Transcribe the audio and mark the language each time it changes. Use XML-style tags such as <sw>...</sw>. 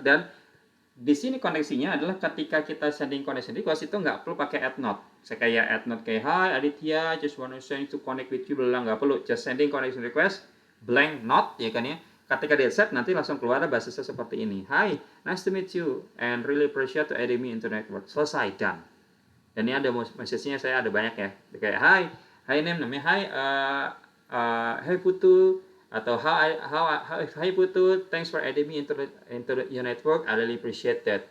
<id>Dan di sini koneksinya adalah ketika kita sending connection request itu nggak perlu pakai add note. Saya kayak</id> <en>add note kayak hi Aditya, just wanna send to connect with you,</en> <id>bilang nggak perlu.</id> <en>Just sending connection request, blank note</en> <id>ya kan ya. Ketika di accept nanti langsung keluar bahasa seperti ini.</id> <en>Hi, nice to meet you and really appreciate to add me into network.</en> <id>Selesai, done. Dan ini ada message-nya, saya ada banyak ya.</id> <en>Kayak hi name namanya hi Putu, atau hi Putu, thanks for adding me into your network, I really appreciate that.</en>